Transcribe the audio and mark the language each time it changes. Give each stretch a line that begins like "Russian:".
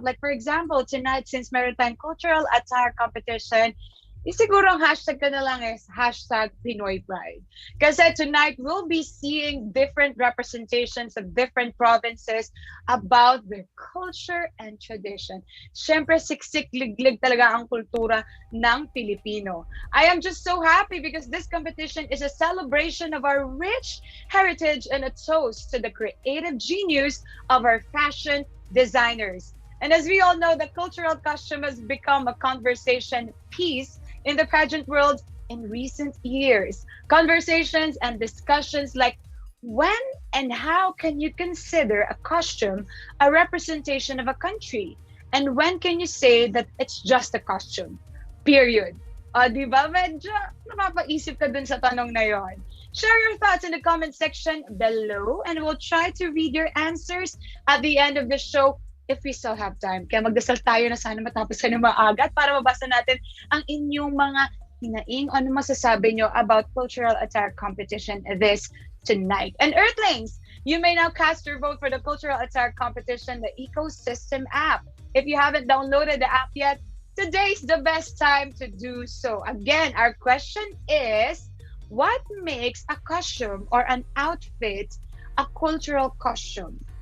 English: Like for example, tonight, since
Filipino: meron tayong
English: Cultural Attire Competition,
Filipino: siguro ang hashtag ka na lang
English: is hashtag Pinoy Pride. Kasi tonight, we'll be seeing different representations of different provinces about their culture and tradition.
Filipino: Siyempre, siksik-liglig talaga ang kultura ng Pilipino.
English: I am just so happy because this competition is a celebration of our rich heritage and a toast to the creative genius of our fashion designers. And as we all know, the cultural costume has become a conversation piece in the pageant world in recent years. Conversations and discussions like when and how can you consider a costume a representation of a country? And when can you say that it's just a costume? Period.
Filipino: Di ba? Medyo napapaisip ka dun sa tanong na yon.
English: Share your thoughts in the comment section below and we'll try to read your answers at the end of the show if we still have time.
Filipino: Kaya magdasal tayo na sana matapos ka na maaga para mabasa natin ang inyong mga hinaing. Ano masasabi nyo about Cultural Attire Competition this tonight?
English: And Earthlings, you may now cast your vote for the Cultural Attire Competition, the Ecosystem app. If you haven't downloaded the app yet, today's the best time to do so. Again, our question is, what makes a costume or an outfit a cultural costume?